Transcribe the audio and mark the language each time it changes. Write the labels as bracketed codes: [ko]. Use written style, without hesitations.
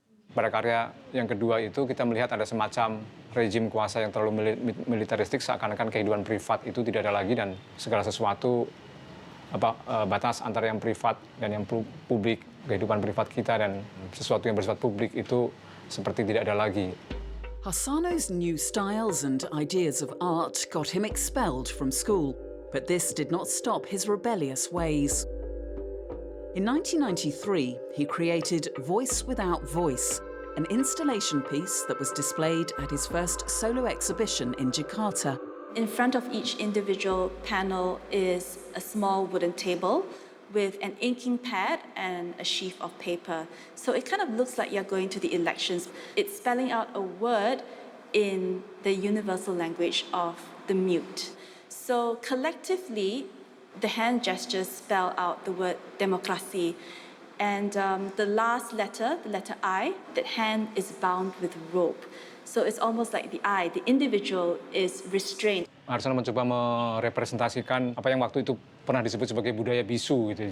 [id] Pada karya yang kedua itu kita melihat ada semacam rejim kuasa yang terlalu militeristik, seakan-akan kehidupan privat itu tidak ada lagi dan segala sesuatu batas antara yang privat dan yang publik, kehidupan privat kita dan sesuatu yang bersifat publik itu seperti tidak ada lagi. [en] Harsono's new styles and ideas of art got him expelled from school, but this did not stop his rebellious ways. In 1993, he created Voice Without Voice, an installation piece that was displayed at his first solo exhibition in Jakarta. In front of each individual panel is a small wooden table with an inking pad and a sheaf of paper. So it kind of looks like you're going to the elections. It's spelling out a word in the universal language of the mute. So collectively, the hand gestures spell out the word demokrasi. And the last letter, the letter I, that hand is bound with rope. So it's almost like the I, the individual is restrained. [id] Harsono mencoba merepresentasikan apa yang waktu itu pernah disebut sebagai budaya bisu gitu.